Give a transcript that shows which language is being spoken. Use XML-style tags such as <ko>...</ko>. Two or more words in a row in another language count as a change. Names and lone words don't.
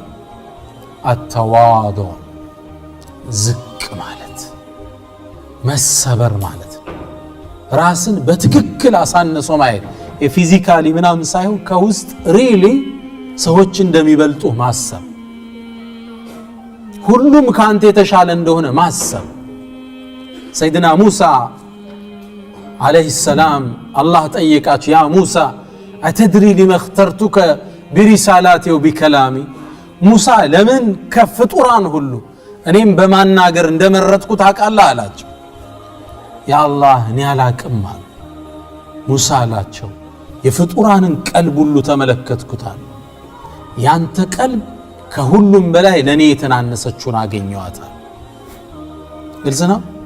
<am>አተዋዱዕ፣ ዝቅ ማለት መሰበር ማለት ራስን በትክክል አሳንሶ ማየት። የፊዚካሊ ምናምን ሳይሆን ከውስጥ ሪሊ ሰዎች እንደሚበልጡ ማሰብ። ሁሉም ካንተ የተሻለ እንደሆነ ማሰብ። ሰይድና ሙሳ</am> <ar>عليه السلام</ar> <am>الله ጠየቃቸው</am> <ar>يا موسى أتدري لما اخترتك برسالاتي وبكلامي</ar> <am>ሙሳ ለምን ከፍጡራን ሁሉ እኔም በማናገር እንደመረጥኩ ታውቃለህ አላቸው።</am> <ar>يا الله</ar> <am>እኔ አላቅም አለ ሙሳ አላቸው። የፍጡራንን ቀልብ ሁሉ ተመለከትኩታል፣ ያንተ ቀልብ ከሁሉም በላይ ለኔ የተናነሰችውን አገኘዋታል። ግልጽ ነው።</am>